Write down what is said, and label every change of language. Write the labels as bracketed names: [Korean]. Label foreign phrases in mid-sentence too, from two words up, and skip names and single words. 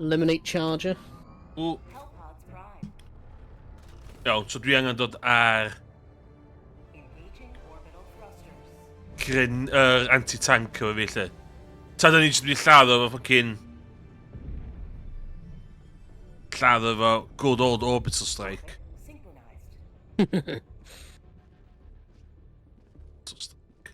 [English] Eliminate charger. Ww, Hellpods prime. [Welsh] iawn, so dwi angen dod ar [English] Engaging orbital thrusters. [Welsh] gryn, anti-tank efo fi lle. Ta da ni jyst wedi lladdo efo ffocin... Lladdo efo [English] good old orbital strike. Synchronized.